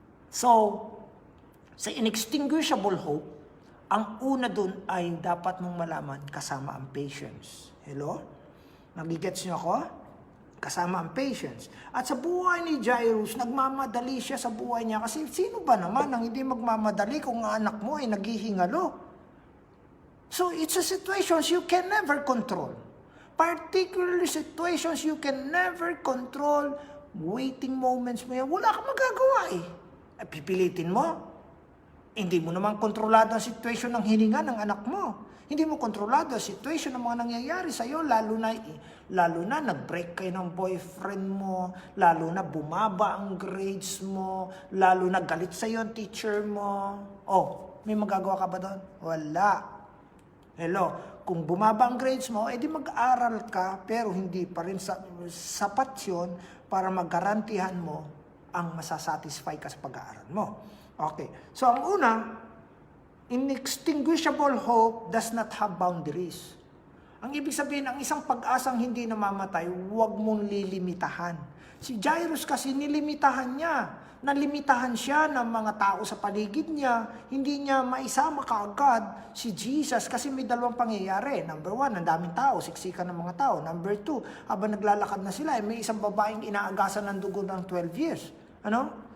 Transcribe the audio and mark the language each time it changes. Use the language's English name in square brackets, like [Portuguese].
[Filipino] So, sa inextinguishable hope, ang una dun ay dapat mong malaman kasama ang patience. Hello? Nagigets niyo ako? Kasama ang patience. At sa buhay ni Jairus, nagmamadali siya sa buhay niya. Kasi sino ba naman ang hindi magmamadali kung ang anak mo ay naghihingalo? [English] So it's a situations you can never control. Particularly situations you can never control. Waiting moments [Filipino] mo yan, wala kang magagawa eh. Pipilitin mo. Hindi mo naman kontrolado ang sitwasyon ng hininga ng anak mo. Hindi mo kontrolado ang sitwasyon ng mga nangyayari sa iyo, lalo na nag-break kayo ng boyfriend mo, lalo na bumaba ang grades mo, lalo na galit sa iyo ang teacher mo. Oh, may magagawa ka ba doon? Wala. Hello, kung bumaba ang grades mo, edi mag-aral ka, pero hindi pa rin sapat yun para magarantihan mo ang masasatisfy ka sa pag-aaral mo. Okay. [English] So, [Filipino] ang una, [English] inextinguishable hope does not have boundaries. [Filipino] Ang ibig sabihin, ang isang pag-asang hindi namamatay, huwag mong lilimitahan. Si Jairus kasi nilimitahan niya. Nalimitahan siya ng mga tao sa paligid niya. Hindi niya maisama kaagad si Jesus kasi may dalawang pangyayari. Number 1, ang daming tao, siksikan ng mga tao. Number 2, habang naglalakad na sila, may isang babaeng inaagasan ng dugo ng 12 years. Ano?